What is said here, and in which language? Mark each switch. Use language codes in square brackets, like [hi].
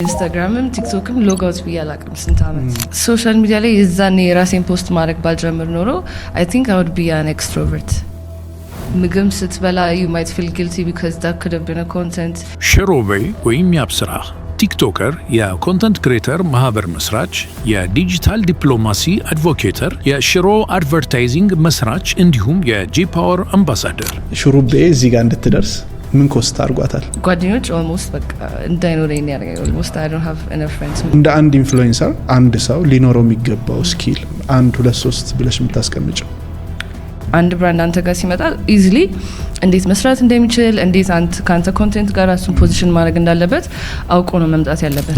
[am] ኢንስታግራምም ቲክቶክም ሎጋውት ብያላቅም ስንት አመት ሶሻል ሚዲያ ላይ የዛኔ የራሴን ፖስት ማድረግ ባልጀምር ኖሮ [en] I think I would be an extrovert. [am] ምግብ ስትበላ [en] you might feel guilty because that could have been a content. [am] ሽሮቤ ወይም ያብስራ ቲክቶከር፣ የኮንተንት ክሬተር ማህበር መስራች፣ የዲጂታል ዲፕሎማሲ አድቮኬተር፣ የሽሮ አድቨርታይዚንግ መስራች እንዲሁም የጂፓወር አምባሳደር። ሽሩቤ እዚህ ጋር እንድትደርስ ምን ኮስት አርጓታል? ጓደኞች [en] almost [am] በቃ እንዳይኖረኝ ያደርጋል። [en] almost I don't have enough friends. [am] እንደ አንድ ኢንፍሉዌንሰር አንድ ሰው ሊኖረው የሚገባው ስኪል አንድ ሁለት ሶስት ብለሽ የምታስቀምጪው? አንድ ብራንድ አንተ ጋር ሲመጣ ኢዚሊ እንዴት መስራት እንደሚችል እንዴት ካንተ ኮንቴንት ጋር እሱን ፖዚሽን ማድረግ እንዳለበት አውቆ ነው መምጣት ያለበት።